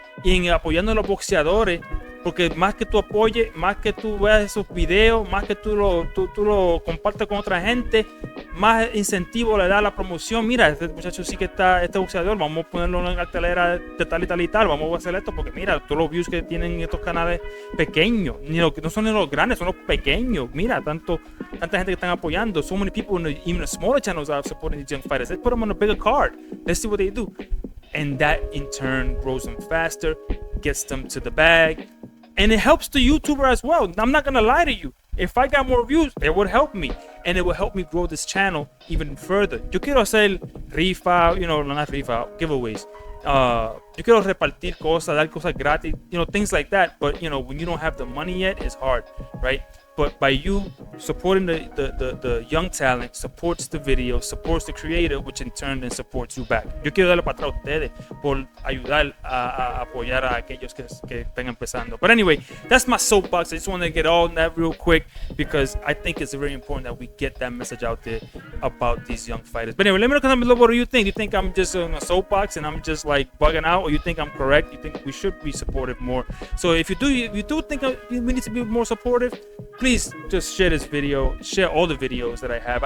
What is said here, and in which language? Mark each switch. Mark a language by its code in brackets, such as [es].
[es] Y en apoyando a los boxeadores, porque más que tú apoyes, más que tú veas esos videos, más que tú lo compartes con otra gente, más incentivo le da a la promoción. Mira, este muchacho sí que está, este boxeador, vamos a ponerlo en la cartelera de tal y tal y tal, vamos a hacer esto, porque mira, todos los views que tienen estos canales pequeños, no son ni los grandes, son los pequeños. Mira, tanta gente que están apoyando. [en] So many people, even the smaller channels are supporting these young fighters. Let's put them on a bigger card. Let's see what they do. And that in turn grows them faster, gets them to the bag, and it helps the YouTuber as well. I'm not gonna lie to you. If I got more views, it would help me, and it will help me grow this channel even further. [es] Yo quiero hacer rifa, [en] not rifa, giveaways. [es] Yo quiero repartir cosas, dar cosas gratis, [en] things like that. But when you don't have the money yet, it's hard, right? But by you supporting the young talent, supports the video, supports the creator, which in turn then supports you back. [es] Yo quiero darle para atrás a ustedes por ayudar a apoyar a aquellos que están empezando. [en] But anyway, that's my soapbox. I just want to get all that real quick because I think it's very important that we get that message out there about these young fighters. But anyway, let me know comment below what do you think. Do you think I'm just on a soapbox and I'm just like bugging out, or you think I'm correct? You think we should be supportive more? So if you do think we need to be more supportive, please just share this video, share all the videos that I have.